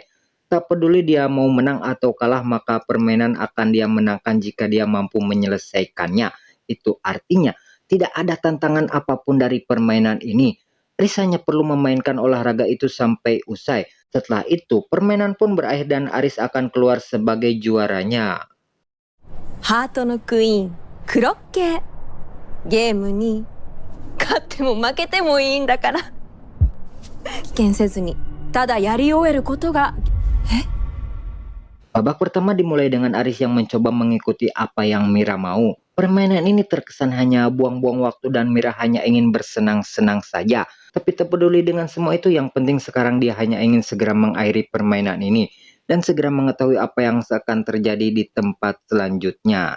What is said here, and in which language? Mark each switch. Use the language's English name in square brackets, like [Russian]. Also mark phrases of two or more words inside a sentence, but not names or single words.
[Indonesian] Tak peduli dia mau menang atau kalah, maka permainan akan dia menangkan jika dia mampu menyelesaikannya. Itu artinya tidak ada tantangan apapun dari permainan ini. Aris hanya perlu memainkan olahraga itu sampai usai. Setelah itu, permainan pun berakhir dan Aris akan keluar sebagai juaranya. [Japanese] ハートのクイーンクロッケーゲームに勝っても負けてもいいんだから棄権せずにただやり終えることが [Indonesian] Babak pertama dimulai dengan Aris yang mencoba mengikuti apa yang Mira mau. Permainan ini terkesan hanya buang-buang waktu dan Mira hanya ingin bersenang-senang saja. Tapi tak peduli dengan semua itu, yang penting sekarang dia hanya ingin segera mengakhiri permainan ini dan segera mengetahui apa yang akan terjadi di tempat selanjutnya.